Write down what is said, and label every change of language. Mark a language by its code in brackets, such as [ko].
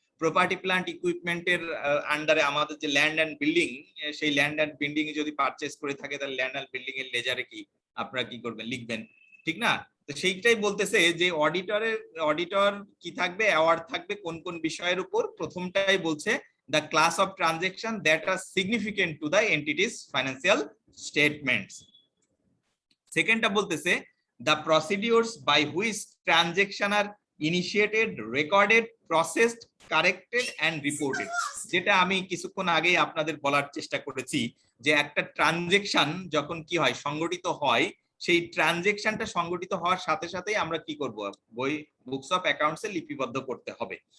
[bn] Property plant ইকুইপমেন্টের আন্ডারে আমাদের যে ল্যান্ড অ্যান্ড বিল্ডিং, সেই ল্যান্ড অ্যান্ড বিল্ডিং যদি পারচেস করে থাকে তাহলে ল্যান্ড অ্যান্ড বিল্ডিং এর লেজারে কি আপনারা কি করবেন, লিখবেন, ঠিক না? তো সেইটাই বলতেছে যে অডিটর কি থাকবে, অ্যাওয়ার্ড থাকবে কোন কোন বিষয়ের উপর। প্রথমটাই বলছে [en] the class of transaction that are significant to the entity's financial statements. Second [bn] টা বলতেছে [en] the procedures by which transaction are initiated, recorded, processed, corrected and reported. [bn] যেটা আমি কিছুক্ষণ আগেই আপনাদের বলার চেষ্টা করেছি যে একটা ট্রানজেকশন যখন কি হয়, সংগঠিত হয়, সেই ট্রানজেকশনটা সংগঠিত হওয়ার সাথে সাথেই আমরা কি করব, বই বুকস অফ অ্যাকাউন্টসে লিপিবদ্ধ করতে হবে।